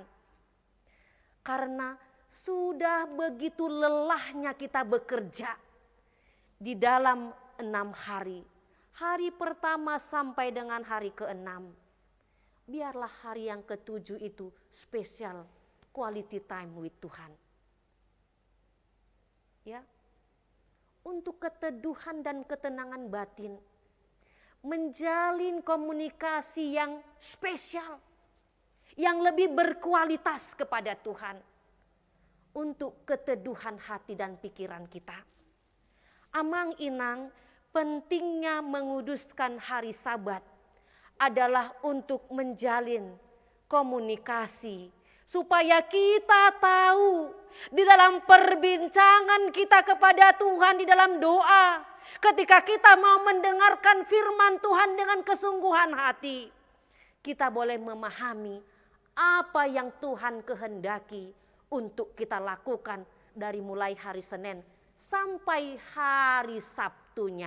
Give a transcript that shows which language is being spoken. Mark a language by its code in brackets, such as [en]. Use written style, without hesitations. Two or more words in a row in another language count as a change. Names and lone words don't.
[id] Karena sudah begitu lelahnya kita bekerja di dalam 6 hari. Hari pertama sampai dengan hari ke-6. Biarlah hari yang ke-7 itu spesial [en] quality time with [id] Tuhan. Ya, untuk keteduhan dan ketenangan batin, menjalin komunikasi yang spesial, yang lebih berkualitas kepada Tuhan, untuk keteduhan hati dan pikiran kita. [bbc] Amang inang, [id] pentingnya menguduskan hari Sabat adalah untuk menjalin komunikasi, supaya kita tahu di dalam perbincangan kita kepada Tuhan di dalam doa, ketika kita mau mendengarkan firman Tuhan dengan kesungguhan hati, kita boleh memahami apa yang Tuhan kehendaki untuk kita lakukan dari mulai hari Senin sampai hari Sabtunya.